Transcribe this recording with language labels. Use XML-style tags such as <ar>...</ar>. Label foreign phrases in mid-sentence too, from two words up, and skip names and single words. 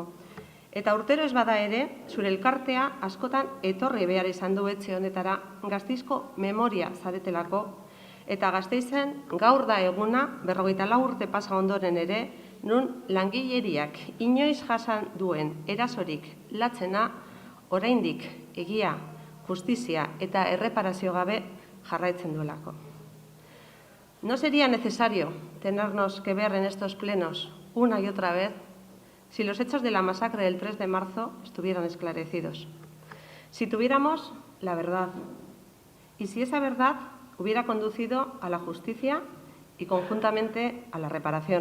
<eu>Eta urtero ez bada ere, zure elkartea askotan etorri behar izan du etxe honetara Gasteizko memoria zaretelako eta Gasteizen gaur da eguna 44 urte pasa ondoren ere, nun langileriak inoiz jasan duen erasorik latzena oraindik egia, justizia eta erreparazio gabe jarraitzen duelako.</eu> <es>No sería necesario tenernos que ver en estos plenos una y otra vez si los hechos de la masacre del 3 de marzo estuvieran esclarecidos. Si tuviéramos la verdad y si esa verdad hubiera conducido a la justicia y conjuntamente a la reparación.</es>